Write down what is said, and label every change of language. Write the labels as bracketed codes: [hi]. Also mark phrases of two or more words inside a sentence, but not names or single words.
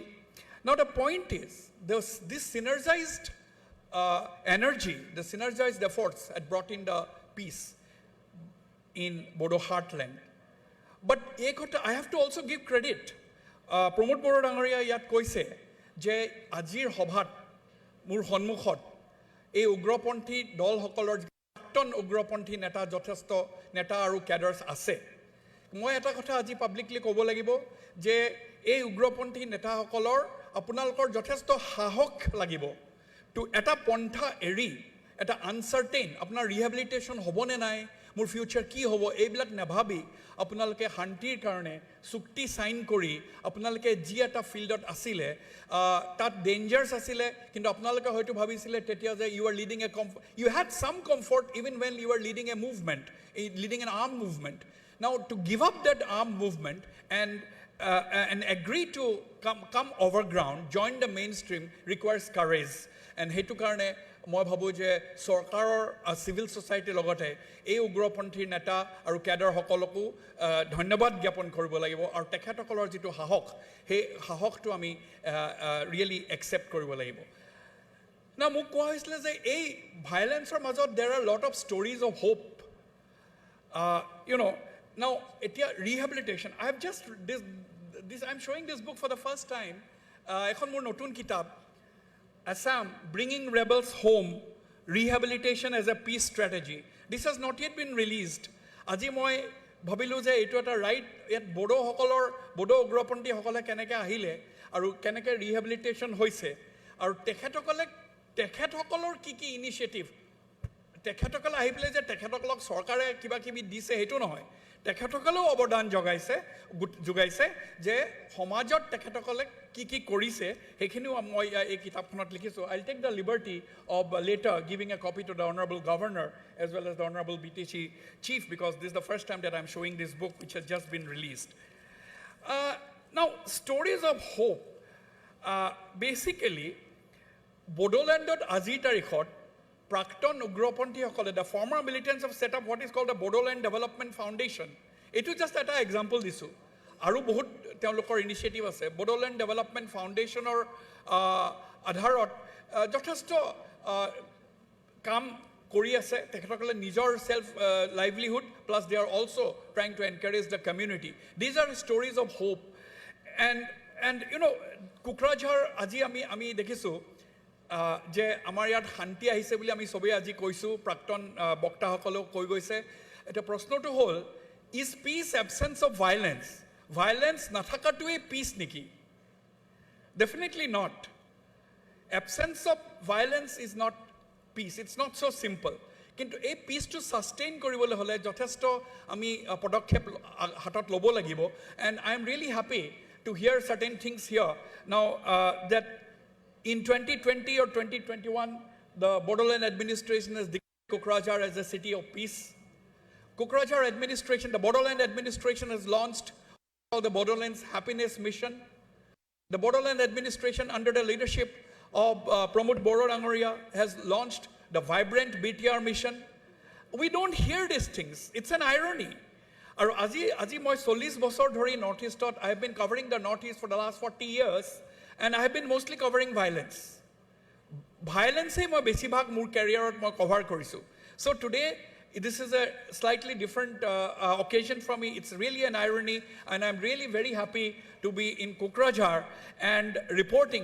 [en] Now the point is, this synergized energy, the synergized efforts had brought in the peace in Bodo heartland. But I have to also give credit. [as] Pramod Boro Dangoriya য়ত কৈছে, যে আজিৰ সভাত, মোৰ সন্মুখত, এই উগ্ৰপন্থী দলসকলৰ প্ৰাক্তন উগ্ৰপন্থী নেতা যথেষ্ট নেতা আৰু ক্যাডাৰ্স আছে মই এটা কথা আজি পাব্লিকলি ক'ব লাগিব যে এই উগ্ৰপন্থী নেতাসকলৰ আপোনালোকৰ যথেষ্ট সাহস লাগিব টু এটা পন্থা এৰি এটা আনসাৰ্টেইন আপোনাৰ ৰিহেবিলিটেশন হ'বনে নাই মোৰ ফিউচাৰ কি হ'ব এইবিলাক নাভাবি আপোনালোকে শান্তিৰ কাৰণে চুক্তি সাইন কৰি আপোনালোকে জি এটা ফিল্ডত আছিলে তাত ডেঞ্জাৰ্স আছিলে কিন্তু আপোনালোকে হয়তো ভাবিছিলে তেতিয়া যে [en] you are leading a you had some comfort even when you are leading a movement leading an armed movement now to give up that armed movement and and agree to come overground, join the mainstream requires courage. [as] And হেতু কাৰণে মই ভাবো যে চৰকাৰৰ [en] civil society [as] লগতে এই উগ্ৰপন্থী নেতা আৰু ক্যাডাৰ সকলকো ধন্যবাদ জ্ঞাপন কৰিব লাগিব আৰু তেখেতসকলৰ যেটো সাহস সেই সাহসটো আমি [en] really accept [as] কৰিব লাগিব না মোক কোৱা হৈছিল যে এই ভায়োলেন্সৰ মাজত [en] there are a lot of stories of hope now etia rehabilitation I have just this I'm showing this book for the first time [as] এখন মোৰ নতুন কিতাপ [en] Assam, bringing rebels home, rehabilitation as a peace strategy. This has not yet been released. [as] আজি মই ভাবিলোঁ যে এইটো এটা right yet বড়ো সকলৰ বড়ো উগ্ৰপন্থী সকলে কেনেকৈ আহিলে আৰু কেনেকৈ rehabilitation হৈছে আৰু তেখেতসকলৰ কি initiative তেখেতসকল আহি পালে যে তেখেতসকলক চৰকাৰে কিবা কিবি দিছে সেইটো নহয় তেখেতসকলে অবদান যোগাইছে যে সমাজত [en] tekhetokole [as] কি কৰিছে হেখিনিও মই এই কিতাপখনত লিখিছো [en] I'll take the liberty of later giving a copy to the honorable governor as well as the honorable BTC chief because this is the first time that I'm showing this book which has just been released now stories of hope basically Bodolandot [as] আজি তাৰিখত প্ৰাক্তন উগ্ৰপন্থী সকলে, [en] the former militants have set up what is called the Bodoland Development Foundation. It is just an example this. [as] আৰু বহুত তেওঁলোকৰ initiative আছে. Bodoland Development Foundation ৰ আধাৰত যথেষ্ট কাম কৰি আছে. তেখেতসকলে নিজৰ [en] self livelihood plus they are also trying to encourage the community. These are stories of hope. [as] And Kukrajhar আজি আমি দেখিছোঁ যে আমাৰ ইয়াত শান্তি আহিছে বুলি আমি সবে আজি কৈছো প্ৰাক্তন বক্তাসকলক কৈ গৈছে এটা প্ৰশ্নটো হ'ল [en] is peace absence of violence [as] নাথাকাটোৱে peace নেকি [en] definitely not absence of violence is not peace it's not so simple [as] কিন্তু এই peaceটো sustain কৰিবলৈ হলে যথেষ্ট আমি পদক্ষেপ হাতত ল'ব লাগিব [en] and I am really happy to hear certain things here now that in 2020 or 2021, the Bodoland administration has declared Kokrajhar as a city of peace. Kokrajhar administration, the Bodoland administration has launched the Bodoland's Happiness Mission. The Bodoland administration under the leadership of Pramod Boro Rangoria has launched the Vibrant BTR Mission. We don't hear these things. It's an irony. [as] আজি মই 40 বছৰ ধৰি [en] Northeastত I have been covering the Northeast for the last 40 years. And I have been mostly covering violence. Violence is my [as] বেছিভাগ মোৰ career মই cover কৰিছোঁ. [en] So today this is a slightly different occasion for me. It's really an irony and I'm really very happy to be in Kokrajhar and reporting.